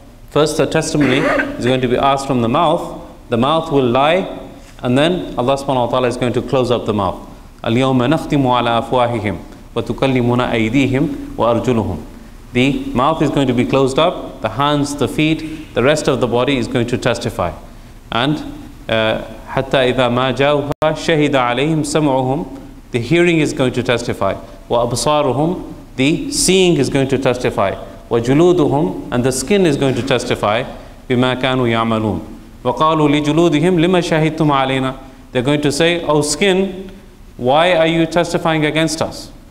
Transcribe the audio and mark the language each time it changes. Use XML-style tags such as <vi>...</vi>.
<en>First, the testimony is going to be asked from the mouth will lie, and then Allah subhanahu wa ta'ala is going to close up the mouth.</en> <ar>الْيَوْمَ نَخْتِمُ عَلَى أَفْوَاهِهِمْ وَتُكَلِّمُنَا أَيْدِيهِمْ وَأَرْجُلُهُمْ.</ar> <en>The mouth is going to be closed up, the hands, the feet, the rest of the body is going to testify. And</en> <ar>حَتَّى إِذَا مَا جَاءُهَا شَهِدَ عَلَيْهِمْ سَمْعُهُمْ.</ar> <en>The hearing is going to testify.</en> <ar>وَأَبْصَارُهُمْ.</ar> <en>The seeing is going to testify.</en> <ar>وَجُلُودُهُمْ.</ar> <en>And the skin is going to testify.</en> <ar>بِمَا كَانُوا يَعْمَلُونَ. وَقَالُوا لِجُلُودِهِمْ لِمَا شَهِدْتُمْ عَلَيْنَا.</ar> <en>They're going to say, oh skin, why are you testifying against us?</en>